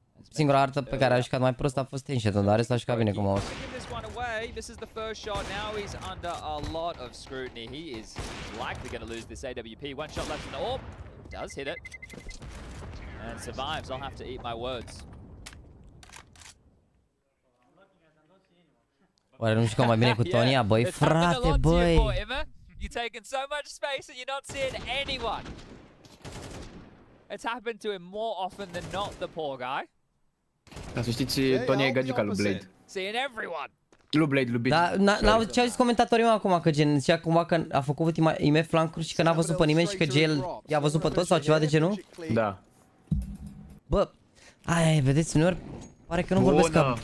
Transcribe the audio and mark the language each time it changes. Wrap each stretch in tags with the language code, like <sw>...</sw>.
<ro>Singura hartă pe care a jucat mai prost a fost Tension, dar restul a jucat bine cu mouse.</ro> <en>This is the first shot. Now he's under a lot of scrutiny. He is likely going to lose this AWP. One shot left in the orb. Does hit it. And survives. I'll have to eat my words.</en> <ro>Oare nu jucăm mai bine cu Tonia? Băi, frate, băi!</ro> <en>You're taking so much space and you're not seeing anyone. It's happened to him more often than not, the poor guy.</en> <ro>Ca să știți, Tonia e gagica lui Blade.</ro> <en>Seeing everyone.</en> <ro>Lui Blade, lui Blade. Da, ce au zis comentatorii meu acum, că gen, zicea cumva că a făcut ultima IM flancuri și că n-a văzut pe nimeni și că Gel i-a văzut pe toți sau ceva de genul? Da. Bă, aia, vedeți, uneori pare că nu vorbesc ca...</ro>